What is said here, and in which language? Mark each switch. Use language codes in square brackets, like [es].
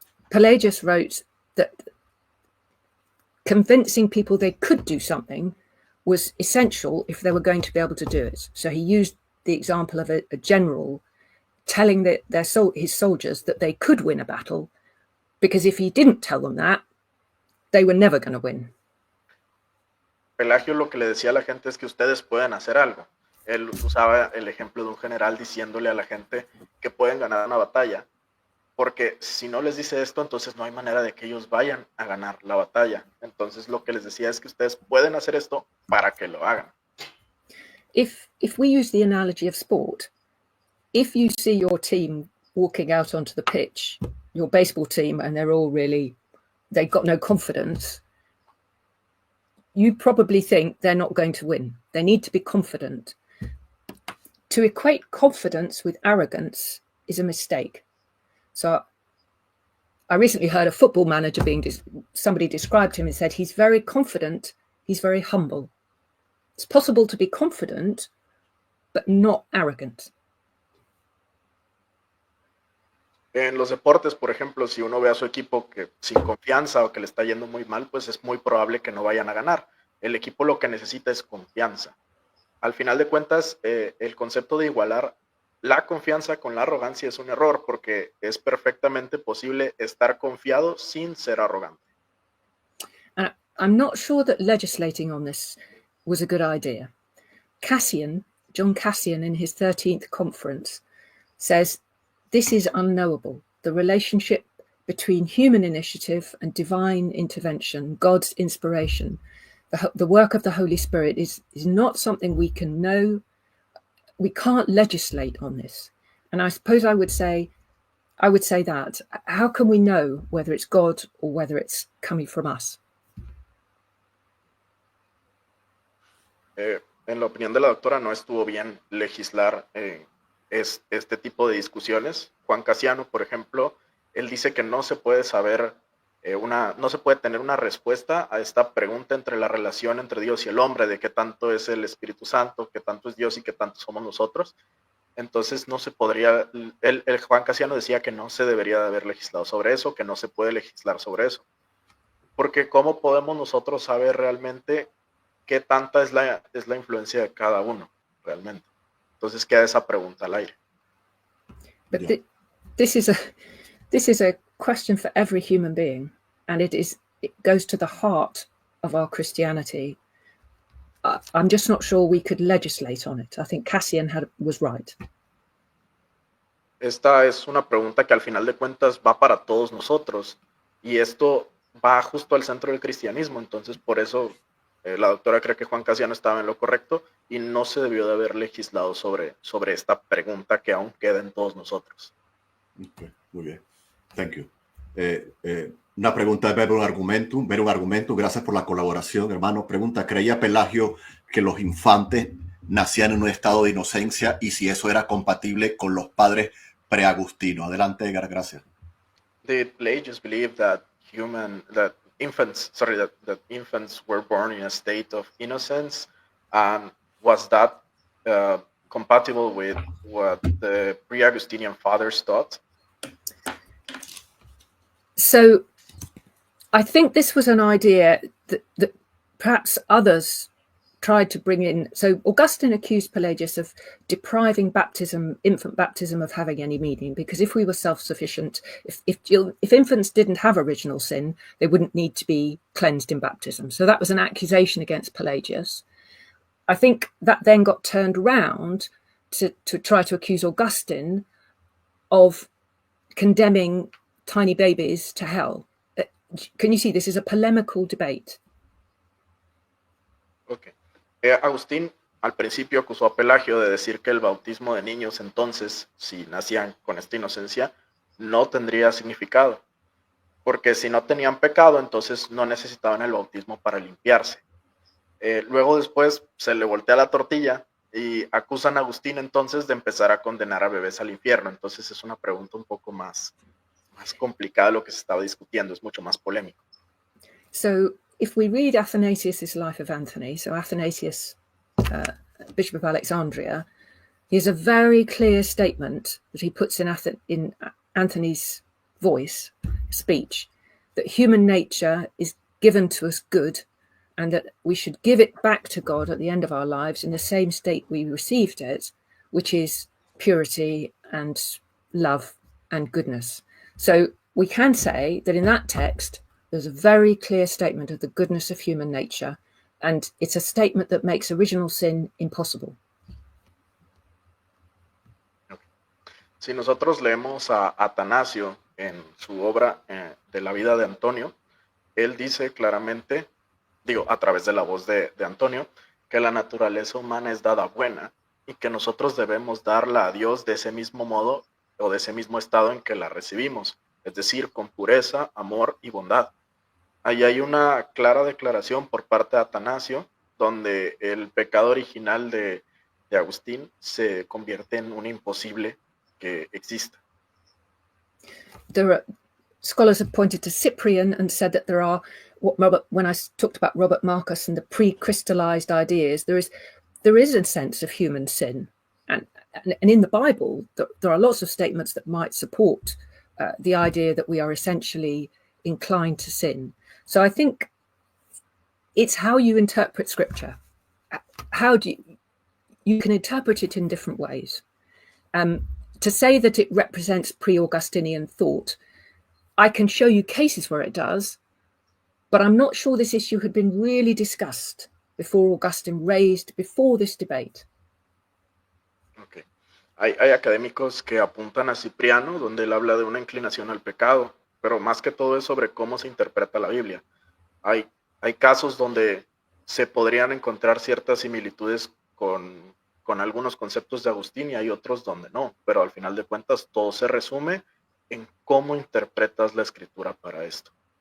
[en] Pelagius wrote that convincing people they could do something was essential if they were going to be able to do it. So he used the example of a general telling his soldiers that they could win a battle Because if he didn't tell them that, they were never going to win. [es] Pelagio lo que le decía a la gente es que ustedes pueden hacer algo. Él usaba el ejemplo de un general diciéndole a la gente que pueden ganar una batalla, porque si no les dice esto, entonces no hay manera de que ellos vayan a ganar la batalla. Entonces lo que les decía es que ustedes pueden hacer esto para que lo hagan. [en] If we use the analogy of sport, if you see your team walking out onto the pitch, your baseball team, and they've got no confidence, you probably think they're not going to win. They need to be confident. To equate confidence with arrogance is a mistake. So I recently heard a football manager somebody described him and said, he's very confident, he's very humble. It's possible to be confident, but not arrogant. [es] En los deportes, por ejemplo, si uno ve a su equipo que sin confianza o que le está yendo muy mal, pues es muy probable que no vayan a ganar. El equipo lo que necesita es confianza. Al final de cuentas, el concepto de igualar la confianza con la arrogancia es un error, porque es perfectamente posible estar confiado sin ser arrogante. [en] I'm not sure that legislating on this was a good idea. John Cassian, in his 13th conference, says this is unknowable. The relationship between human initiative and divine intervention, God's inspiration, the work of the Holy Spirit is not something we can know. We can't legislate on this. And I suppose I would say that. How can we know whether it's God or whether it's coming from us? [es] En la opinión de la doctora, no estuvo bien legislar este tipo de discusiones. Juan Casiano, por ejemplo, él dice que no se puede saber no se puede tener una respuesta a esta pregunta entre la relación entre Dios y el hombre, de qué tanto es el Espíritu Santo, qué tanto es Dios y qué tanto somos nosotros. Entonces no se podría, el Juan Casiano decía que no se debería de haber legislado sobre eso, que no se puede legislar sobre eso. Porque ¿cómo podemos nosotros saber realmente qué tanta es la influencia de cada uno realmente? Entonces queda esa pregunta al aire. [en] But this is a question for every human being, and it goes to the heart of our Christianity. I'm just not sure we could legislate on it. I think Cassian was right. [es] Esta es una pregunta que al final de cuentas va para todos nosotros, y esto va justo al centro del cristianismo. Entonces por eso la doctora cree que Juan Casiano estaba en lo correcto y no se debió de haber legislado sobre esta pregunta que aún queda en todos nosotros. [en] Okay, [es] muy bien. [en] Thank you. [es] Una pregunta de ver un argumento. Gracias por la colaboración, hermano. Pregunta: ¿creía Pelagio que los infantes nacían en un estado de inocencia y si eso era compatible con los padres preagustinos? Adelante, Edgar, gracias. [en] Did Pelagius believe that infants were born in a state of innocence, and was that compatible with what the pre-Augustinian fathers taught? So I think this was an idea that perhaps others tried to bring in. So Augustine accused Pelagius of depriving infant baptism of having any meaning, because if we were self-sufficient, if infants didn't have original sin, they wouldn't need to be cleansed in baptism. So that was an accusation against Pelagius. I think that then got turned around to try to accuse Augustine of condemning tiny babies to hell. Can you see this is a polemical debate? Okay. [es] Agustín al principio acusó a Pelagio de decir que el bautismo de niños, entonces, si nacían con esta inocencia, no tendría significado, porque si no tenían pecado, entonces no necesitaban el bautismo para limpiarse. Luego después se le voltea la tortilla y acusan a Agustín entonces de empezar a condenar a bebés al infierno. Entonces es una pregunta un poco más complicada lo que se estaba discutiendo, es mucho más polémico. [en] So if we read Athanasius' Life of Anthony, so Athanasius, Bishop of Alexandria, he has a very clear statement that he puts in Anthony's speech, that human nature is given to us good, and that we should give it back to God at the end of our lives in the same state we received it, which is purity and love and goodness. So we can say that in that text, there's a very clear statement of the goodness of human nature, and it's a statement that makes original sin impossible. [es] Si nosotros leemos a Atanasio en su obra de la vida de Antonio, él dice claramente, a través de la voz de Antonio, que la naturaleza humana es dada buena y que nosotros debemos darla a Dios de ese mismo modo o de ese mismo estado en que la recibimos, es decir, con pureza, amor y bondad. Ahí hay una clara declaración por parte de Atanasio, donde el pecado original de Agustín se convierte en un imposible que exista. [en] Scholars have pointed to Cyprian and said that there are, when I talked about Robert Marcus and the pre-crystallized ideas, there is a sense of human sin. And in the Bible, there are lots of statements that might support the idea that we are essentially inclined to sin. So I think it's how you interpret scripture. How do you can interpret it in different ways. To say that it represents pre-Augustinian thought, I can show you cases where it does, but I'm not sure this issue had been really discussed before Augustine raised before this debate. Okay. [es] Hay académicos que apuntan a Cipriano, donde él habla de una inclinación al pecado, pero más que todo es sobre cómo se interpreta la Biblia. Hay casos donde se podrían encontrar ciertas similitudes con algunos conceptos de Agustín y hay otros donde no, pero al final de cuentas todo se resume en cómo interpretas la escritura para esto.